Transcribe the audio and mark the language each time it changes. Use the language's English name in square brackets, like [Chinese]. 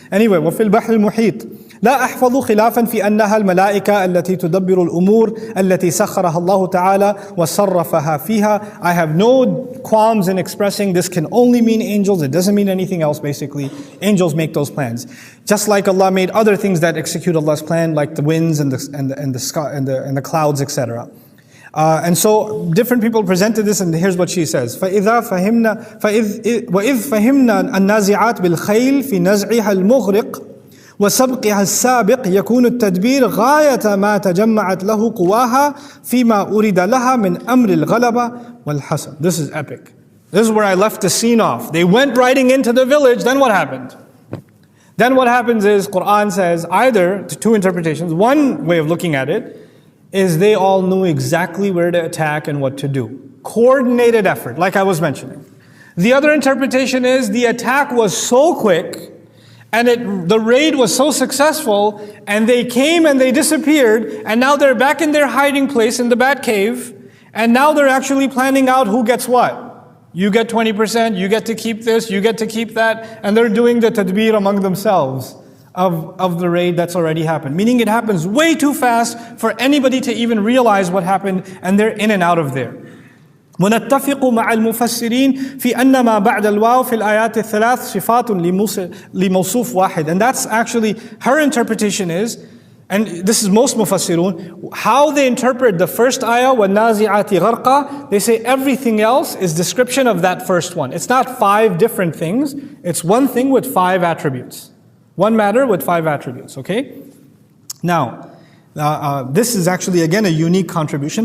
[Arabic] Anyway, وَفِي الْبَحْرِ الْمُحِيطِ لا أحفظ خلافا في أنها الملائكة التي تدبر الأمور التي سخرها الله تعالى وصرفها فيها. [English] I have no qualms in expressing this can only mean angels. It doesn't mean anything else basically. Angels make those plans. Just like Allah made other things that execute Allah's plan, like the winds and the sky and the clouds, etc. And so different people presented this, and here's what she says. [Arabic] وَإِذْ فَهِمْنَا النَّازِعَاتِ بِالْخَيْلِ فِي نَزْعِهَا الْمُغْرِقِ وسبقها السابق يكون التدبير غاية ما تجمعت له قواها فيما أريد لها من أمر الغلبة والحسن. [English] This is epic. This is where I left the scene off. They went riding into the village, then what happened? Then what happens is, Quran says either, 2 interpretations. One way of looking at it is they all knew exactly where to attack and what to do. Coordinated effort, like I was mentioning. The other interpretation is the attack was so quick And the raid was so successful, and they came and they disappeared, and now they're back in their hiding place in the Bat Cave, and now they're actually planning out who gets what. You get 20%, you get to keep this, you get to keep that, and they're doing the tadbir among themselves of the raid that's already happened. Meaning it happens way too fast for anybody to even realize what happened, and they're in and out of there. [Arabic] ونتفق مع المفسرين في أن ما بعد الواو في الآيات الثلاث صفات لموصوف واحد. [English] And that's actually, her interpretation is, and this is most mufassirun, how they interpret the first ayah, [Arabic] وَالنَّازِعَاتِ غَرْقًا, [English] they say everything else is description of that first one. It's not 5 different things, it's one thing with 5 attributes. One matter with 5 attributes, okay? Now, this is actually again a unique contribution.